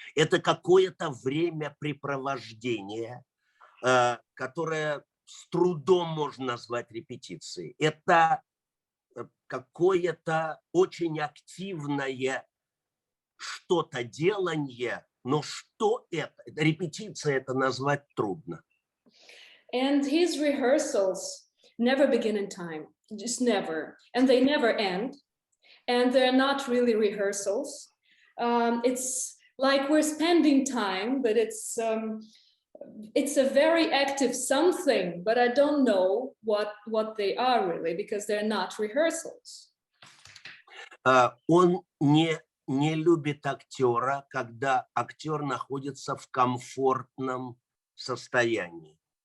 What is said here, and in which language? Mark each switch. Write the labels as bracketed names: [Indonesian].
[Russian] Это какое-то времяпрепровождение, которое с трудом можно назвать репетицией. Это какое-то очень активное что-то делание, но что это? Репетиция это назвать трудно. [English] And his rehearsals never begin in time, just never. And they never end. And they're not really rehearsals. It's like we're spending time, but it's a very active something, but I don't know what they are really, because they're not rehearsals. [Russian] Он не любит актера, когда актер находится в комфортном состоянии.